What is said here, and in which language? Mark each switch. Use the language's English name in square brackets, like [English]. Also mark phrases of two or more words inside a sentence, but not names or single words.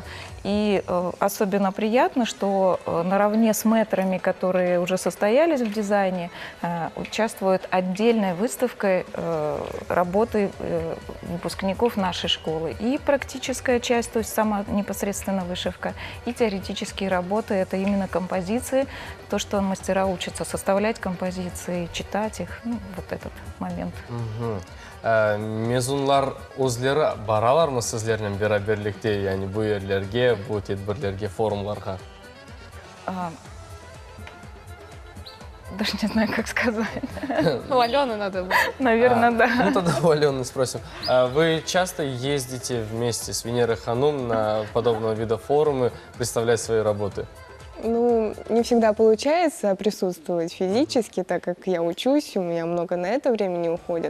[Russian] И особенно приятно, что наравне с мэтрами, которые уже состоялись в дизайне, участвуют отдельной выставкой работы выпускников нашей школы. И практическая часть, то есть сама непосредственно вышивка, и теоретические работы, это именно композиции, то, что мастера учатся составлять композиции, читать их, ну, вот этот момент. [Crimean Tatar] Mezunlar özleri baralar mı sizlerle beraberlikte, yani bu yerlerge, bu tedbirlerge, forumlarga? [Russian] Даже не знаю, как сказать. У Алены надо было. Наверное, да. Ну тогда у Алены спросим. Вы часто ездите вместе с Венерой Ханум на подобного вида форумы, представлять свои работы? Ну, не всегда получается присутствовать физически, так как я учусь, у меня много на это времени уходит.